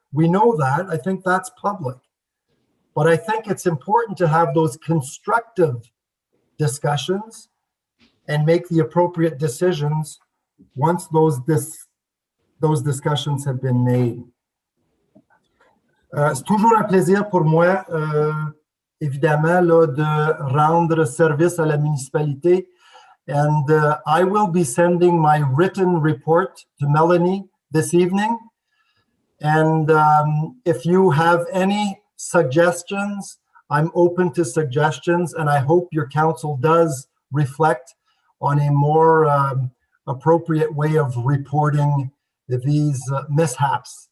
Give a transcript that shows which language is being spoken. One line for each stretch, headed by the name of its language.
English: We know that. I think that's public. But I think it's important to have those constructive discussions and make the appropriate decisions once those discussions have been made.
French: C'est toujours un plaisir pour moi, évidemment, là, de rendre service à la municipalité.
English: And I will be sending my written report to Melanie this evening. And if you have any suggestions, I'm open to suggestions. And I hope your council does reflect on a more appropriate way of reporting these mishaps.